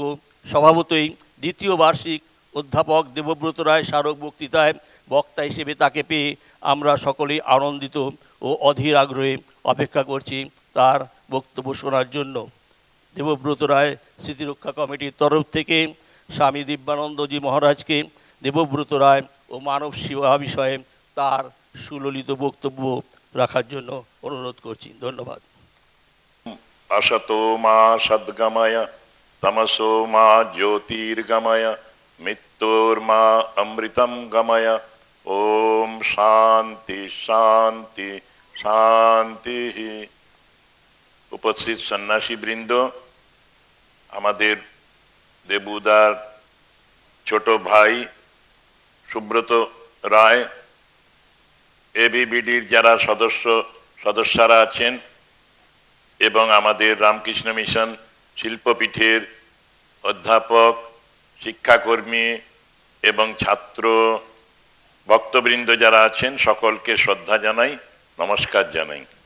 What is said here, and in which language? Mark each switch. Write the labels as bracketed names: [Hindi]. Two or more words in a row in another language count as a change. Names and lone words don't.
[Bangla] স্বভাবতই 2য় বার্ষিক অধ্যাপক দেবব্রত রায় স্মারক বক্তৃতায় বক্তা হিসেবে তাকে পেয়ে আমরা সকলেই আনন্দিত ও অধীর আগ্রহে অপেক্ষা করছি তার বক্তব্য শোনার জন্য। দেবব্রত রায় স্মৃতিরক্ষা কমিটির তরফ থেকে স্বামী দিব্যানন্দজি মহারাজকে দেবব্রত রায় ও মানব সেবা বিষয়ে তার সুললিত বক্তব্য রাখার জন্য অনুরোধ করছি। ধন্যবাদ। [Sanskrit] असतो मा सद्गमय तमसो मा ज्योतिर्गमय मृत्योर्मा अमृतं गमय। ओम शांति शांति शांति। [Bangla] উপস্থিত সন্যাসী বৃন্দ, আমাদের দেবুদার ছোট ভাই সুব্রত রায় এবিবিডির যারা সদস্যরা আছেন এবং আমাদের রামকৃষ্ণ মিশন শিল্পপীঠের অধ্যাপক, শিক্ষাকর্মী এবং ছাত্র ভক্তবৃন্দ যারা আছেন সকলকে শ্রদ্ধা জানাই, নমস্কার জানাই।